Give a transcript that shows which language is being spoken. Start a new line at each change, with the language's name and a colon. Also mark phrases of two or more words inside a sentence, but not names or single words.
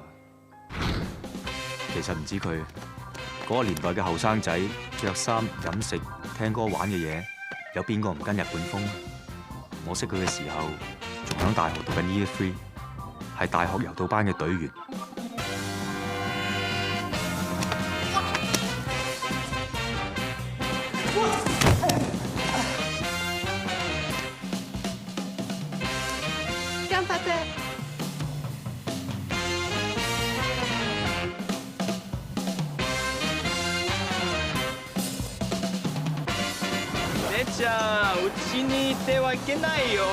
Cantonese: 其實唔止佢，嗰個年代嘅後生仔着衫、飲食、聽歌、玩嘅嘢，有邊個唔跟日本風？我識佢嘅時候，仲響大學讀緊 Year 3，係大學柔道班嘅隊員。
Japanese: 頑張って。姉ちゃん、うちにいてはいけないよ。